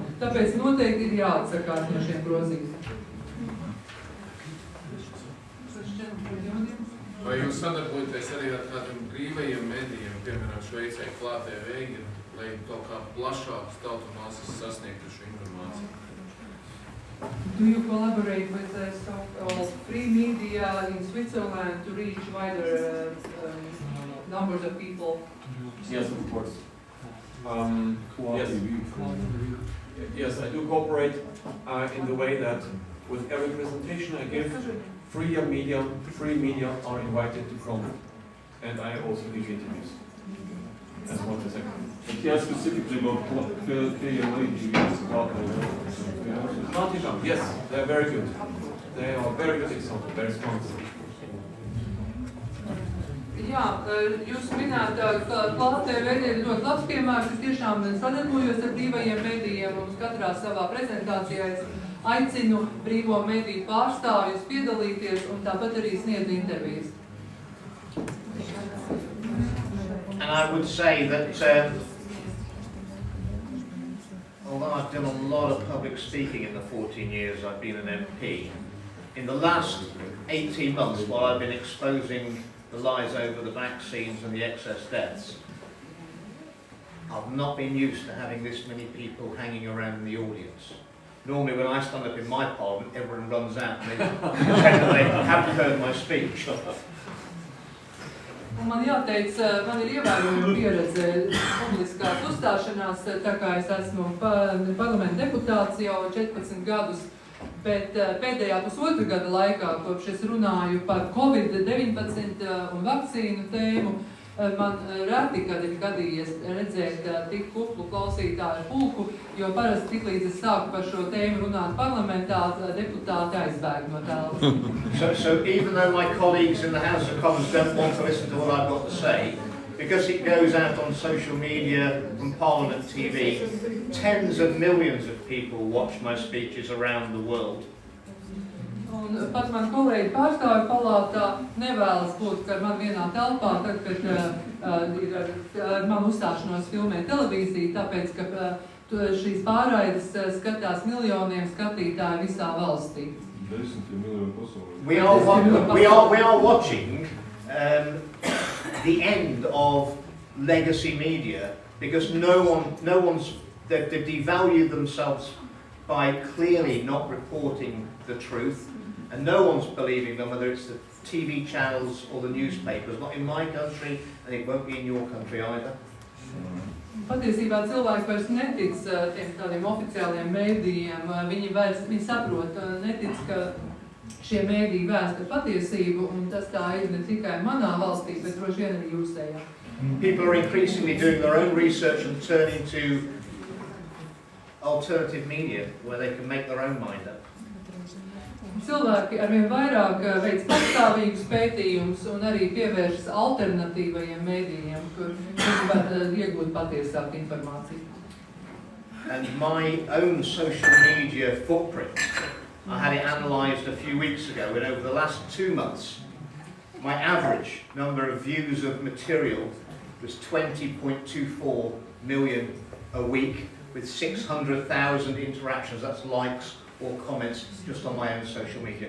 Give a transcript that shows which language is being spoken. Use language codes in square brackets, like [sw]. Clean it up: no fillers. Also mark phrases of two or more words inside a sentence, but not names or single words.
[lv] Tāpēc noteikti ir jāatsakās no šiem grozījumiem. Vai jūs sadarbojaties arī ar kādiem brīvajiem medijiem, piemēram, Šveicē klātē vēgi, lai kaut kā plašākas tautu masas sasniegtu šo informāciju? [en] Do you collaborate with so-called free media in Switzerland to reach wider numbers of people? Yes, of course. Yes, I do cooperate in the way that with every presentation I give, free media are invited to come, and I also give interviews as much as I can. Yeah, specifically about Yes, they are very good. They are very good example, very strong. [lv] Jā, jūs minēt, ka klātē veidē ir ļoti labs piemērs, es tiešām sadarbojos ar brīvajiem medijiem un katrā savā prezentācijā es aicinu brīvo mediju pārstāvjus piedalīties un tāpat arī sniedz intervijas. [en] And I would say that although I've done a lot of public speaking in the 14 years I've been an MP, in the last 18 months while I've been exposing the lies over the vaccines and the excess deaths, I've not been used to having this many people hanging around in the audience. Normally when I stand up in my parliament, everyone runs out and they pretend that they haven't heard my speech. [lv] Un man jāteic, man ir ievērojama pieredze publiskās uzstāšanās, tā kā es esmu parlamenta deputāts jau 14 gadus, bet pēdējā pusotru gada laikā, kopš es runāju par Covid-19 un vakcīnu tēmu, man reti, kad ir gadījies redzēt tik kuplu klausītāju pulku, jo parasti tiklīdz es sāku par šo tēmu runāt parlamentā, deputāti aizbēg no telpas. [en] So even though my colleagues in the House of Commons don't want to listen to what I've got to say, because it goes out on social media and Parliament TV, tens of millions of people watch my speeches around the world. [lv] Un pat man kolēģi pārstāvju palātā nevēlas būt ar man vienā telpā, tad, kad ir ar manu uzstāšanos filmē televīzija, tāpēc, ka šīs pārraides skatās miljoniem skatītāju visā valstī. 10 miljonu pasaulē. [en] We are watching the end of legacy media because they've devalued themselves by clearly not reporting the truth, and no one's believing them, whether it's the TV channels or the newspapers. Not in my country, and it won't be in your country either. [lv] Patiesībā cilvēki vairs netic tiem tādiem oficiāliem mēdījiem, viņi saprot, netic, ka šie mēdīji vēsta patiesību, un tas tā ir ne tikai manā valstī, bet droši vien arī jūsējā. [en] People are increasingly doing their own research and turning to alternative media where they can make their own mind up. [lv] Cilvēki arvien vairāk veic pastāvīgus pētījumus un arī pievēršas alternatīvajiem mēdījiem, kur viņi var iegūt patiesāku informāciju. [en] And my own social media footprint, I had it analysed a few weeks ago, and over the last 2 months, my average number of views of material was 20.24 million a week, with 600,000 interactions, that's likes or comments, just on my own social media.